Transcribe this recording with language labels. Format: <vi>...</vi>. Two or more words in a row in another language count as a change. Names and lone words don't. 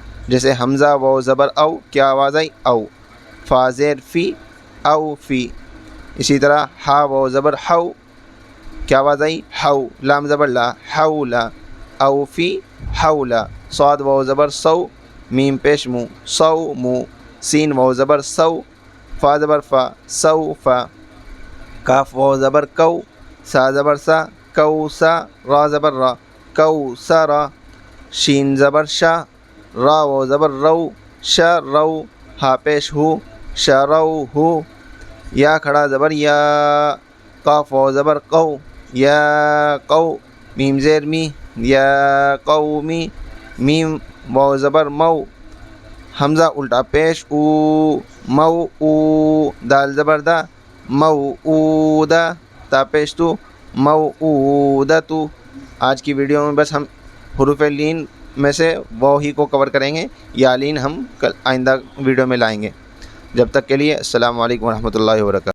<ur>جیسے حمزہ واو زبر او، کیا آواز آئی؟ او۔ فا زیر فی، او فی۔ اسی طرح ہا واو زبر ہو، کیا آواز آئی؟ ہو۔ لام زبر لا، حولا، او فی حولا۔ صاد واو زبر سو، میم پیش مو، سو مو۔ سین واو زبر سو، فا زبر فا، سو فا۔ کاف واو زبر کو، سا زبر سا، کو سا۔ را زبر را، کو سا را۔ شین زبر شا، را واو زبر رو، شا رو۔ ہا پیش ہو، شا رو ہو۔ یا کھڑا زبر یا، قاف واو زبر قو، یا قو۔ میم زیر می، یا قومی۔ میم واو زبر مو، حمزہ الٹا پیش او، مو او۔ دال زبر دا، مو او دا۔ تا پیش تو، مو او دا تو۔ آج کی ویڈیو میں بس ہم حروف لین میں سے واو ہی کو کور کریں گے، یا لین ہم کل آئندہ ویڈیو میں لائیں گے۔ جب تک کے لیے</ur> <ar>السلام علیکم ورحمۃ اللہ وبرکاتہ۔</ar>